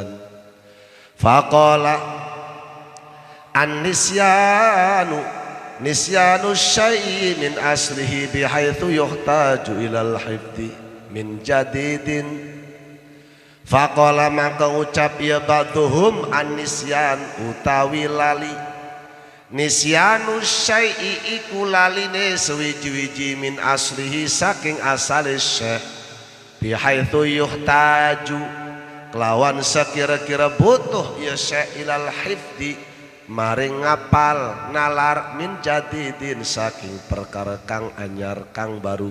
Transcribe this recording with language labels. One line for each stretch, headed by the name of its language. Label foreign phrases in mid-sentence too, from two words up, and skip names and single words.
Arabic: فقال النسيان نسيان الشيء من أصله بحيث يحتاج إلى الحفظ من جديد.
Javanese: Faqala maka ucap ya
Arabic: بعضهم النسيان
Javanese: utawi lali.
Arabic: نسيان الشيء
Javanese: iku laline sewiji-wiji
Arabic: من أصله
Javanese: saking asale syai',
Arabic: بحيث يحتاج
Javanese: kelawan sekira-kira butuh ya syai'
Arabic: إلى الحفظ
Javanese: maring ngapal nalar
Arabic: من جديد
Javanese: saking perkara kang anyar kang baru.